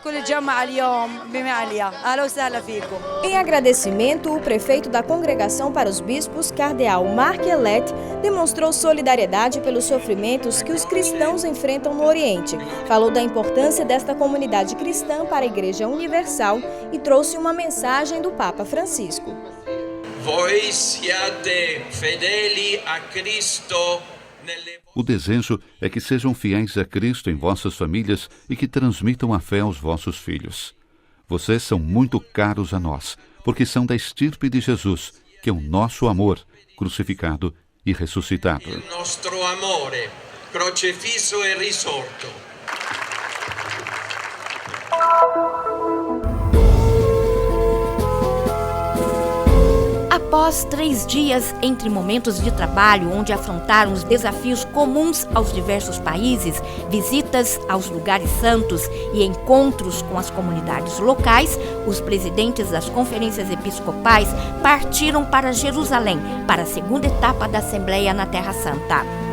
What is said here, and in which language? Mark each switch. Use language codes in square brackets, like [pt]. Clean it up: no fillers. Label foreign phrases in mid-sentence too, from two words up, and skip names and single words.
[pt] Em agradecimento, o prefeito da Congregação para os Bispos, cardeal Marc Elet, demonstrou solidariedade pelos sofrimentos que os cristãos enfrentam no Oriente. Falou da importância desta comunidade cristã para a Igreja Universal e trouxe uma mensagem do Papa Francisco. [it] Voi siate fedeli a Cristo. [pt] O desejo é que sejam fiéis a Cristo em vossas famílias e que transmitam a fé aos vossos filhos. Vocês são muito caros a nós, porque são da estirpe de Jesus, que é o nosso amor, crucificado e ressuscitado. [it] Il nostro amore, crocifisso e risorto. [pt] Após 3 dias entre momentos de trabalho, onde afrontaram os desafios comuns aos diversos países, visitas aos lugares santos e encontros com as comunidades locais, os presidentes das conferências episcopais partiram para Jerusalém, para a segunda etapa da Assembleia na Terra Santa.